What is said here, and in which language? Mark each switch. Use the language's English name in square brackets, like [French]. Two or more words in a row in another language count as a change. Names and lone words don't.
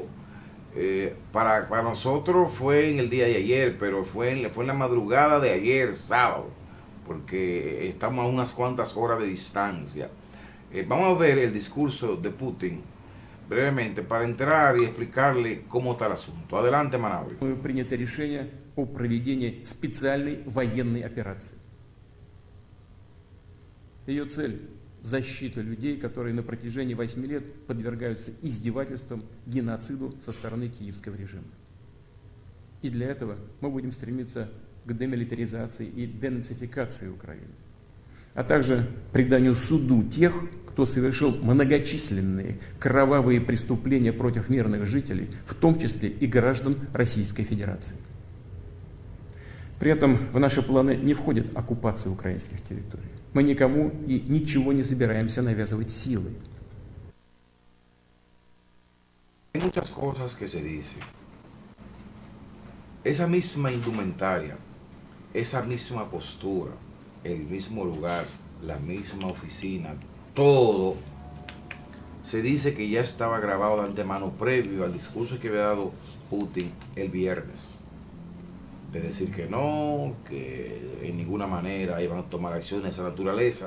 [Spanish] Para nosotros fue en el día de ayer, pero fue en la madrugada de ayer, sábado, porque estamos a unas cuantas horas de distancia. Vamos a ver el discurso de Putin brevemente para entrar y explicarle cómo está el asunto. Adelante, Manauri. [Russian] Принято решение о проведении специальной военной операции. Ее цель – защита людей, которые на протяжении 8 лет подвергаются издевательствам, геноциду со стороны киевского режима. И для этого мы будем стремиться к демилитаризации и денацификации Украины, а также преданию суду тех, кто совершил многочисленные кровавые преступления против мирных жителей, в том числе и граждан Российской Федерации. При этом в наши планы не входит оккупация украинских территорий. Мы никому и ничего не собираемся навязывать силой. [Spanish] Hay muchas cosas que se dicen. Esa misma indumentaria, esa misma postura, el mismo lugar, la misma oficina, todo se dice que ya estaba grabado de antemano previo al discurso que había dado Putin el viernes, de decir que no, que en ninguna manera iban a tomar acciones de esa naturaleza.